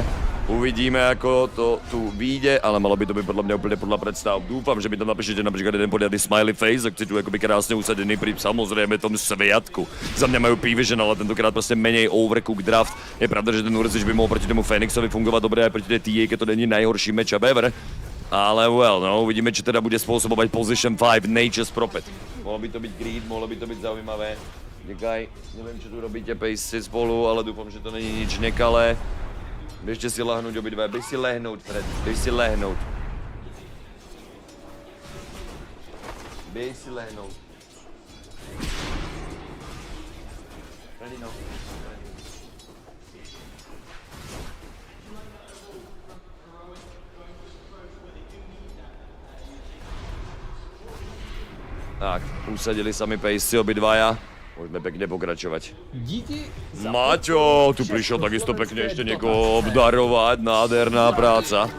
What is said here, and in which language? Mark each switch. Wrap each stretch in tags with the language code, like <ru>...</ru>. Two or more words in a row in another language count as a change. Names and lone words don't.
<sk>Uvidíme, ako to tu vyjde, ale malo by to byť podľa mňa úplne podľa predstav. Dúfam, že mi tam napíšete napríklad jeden poriadny</sk> <en>smiley face,</en> <sk>ak si tu akoby krásne usadený pri samozrejme tom sviatku. Za mňa majú P-Vision, ale tentokrát proste menej</sk> <en>overcook draft.</en> <sk>Je pravda, že ten Urzič by mohol proti tomu Fénixovi fungovať dobre aj proti tej TA, keď to není najhorší</sk> <en>matchup ever.</en> <sk>Ale uvidíme, či teda bude spôsobovať position 5 Nature's Prophet. Mohlo by to byť greed, mohlo by to byť zaujímavé. Děkaj, neviem, čo tu robíte pejsci spolu, ale dúfam, že to není nič nekalé.</sk> <cs>Běžte si lahnout obidva, běž si lehnout, Fred, běž si lehnout. Běž si lehnout. Ready, no.</cs> <sk>Tak, usadili sami pejsci obidvaja. Môžeme pekne pokračovať. Maťo, tu prišiel takisto pekne ešte niekoho obdarovať.</sk>